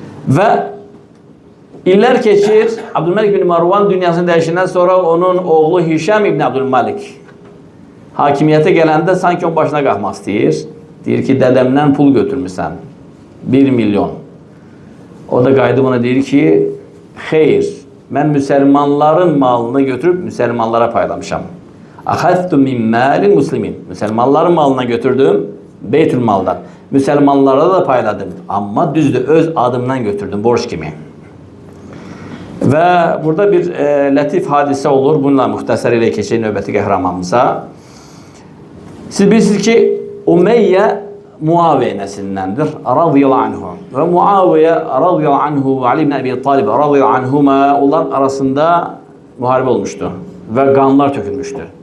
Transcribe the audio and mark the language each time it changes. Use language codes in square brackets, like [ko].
[az] Və illər keçir, Abdülməlik ibn Marvan dünyasını dəyişindən sonra onun oğlu Hişam ibn Abdülməlik hakimiyyətə gələndə sanki onun başına qalxmaq istəyir. Deyir ki, dədəmdən pul götürmüsən, 1 milyon. O da qayıdıb ona deyir ki, xeyr, mən müsəlmanların malını götürüb müsəlmanlara paylamışam. [ar] Əxəztu min məlil muslimin. [az] Müsəlmanların malına götürdüm, Beytül maldan. Müsəlmanlara da payladım, amma düzdür, öz adımdan götürdüm, borç kimi. Və burada bir lətif hadisə olur, bununla müxtəsər ilə keçək növbəti qəhrəmanımıza. Siz bilirsiniz ki, Umeyyə Muaviyə nəslindəndir, radiyallahu anhu. Və Muaviyə radiyallahu anhu və Ali ibn Əbi Talib radiyallahu anhuma onların arasında müharibə olmuşdu və qanlar tökülmüşdü.